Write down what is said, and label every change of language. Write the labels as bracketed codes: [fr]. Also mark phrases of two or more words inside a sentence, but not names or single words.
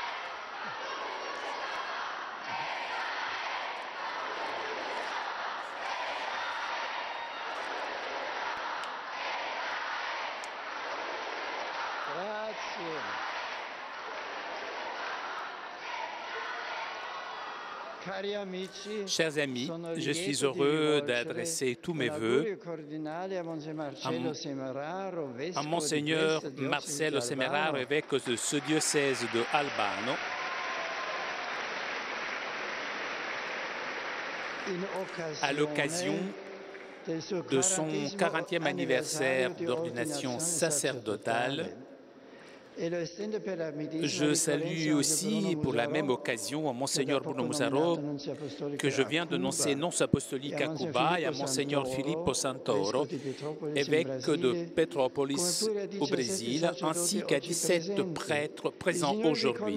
[it] grazie. Cari amici, [fr] chers amis, [it] sono [fr] je suis [it] lieto di [fr] heureux [it] rivolgere [fr] d'adresser tous [it] un [fr] mes [it] augurio [fr] vœux [it] cardinale a Monse Marcello Semeraro, [fr] à [it] vescovo di [fr] Monseigneur [it] questa diocesi [fr] Marcello [it] di [fr] Semeraro, [it] Albano, [fr] évêque de ce diocèse de Albano, à l'occasion de son 40e anniversaire d'ordination sacerdotale. Je salue aussi pour la même occasion à Monseigneur Bruno Musaro, que je viens de noncer nonce apostolique à Cuba, et à Monseigneur Filippo Santoro, évêque de Petrópolis au Brésil, ainsi qu'à 17 prêtres présents aujourd'hui.